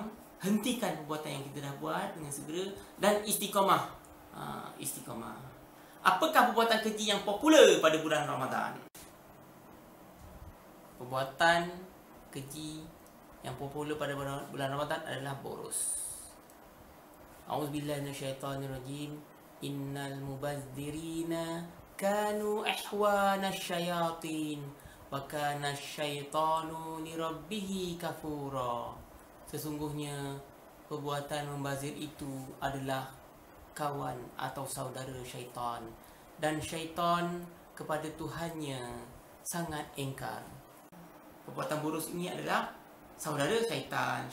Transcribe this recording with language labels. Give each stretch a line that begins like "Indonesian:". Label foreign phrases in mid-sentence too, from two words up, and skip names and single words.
Malay: Hentikan perbuatan yang kita dah buat dengan segera. Dan istiqamah. Istiqamah. Apakah perbuatan keji yang popular pada bulan Ramadan? Perbuatan keji yang popular pada bulan Ramadan adalah boros.
Arabic: أعوذ بالله من الشيطان الرجيم. إن المبذرين كانوا إخوان الشياطين وكان الشيطان لربه كفورا.
Malay: Sesungguhnya perbuatan membazir itu adalah kawan atau saudara syaitan, dan syaitan kepada Tuhannya sangat engkar. Perbuatan boros ini adalah saudara syaitan.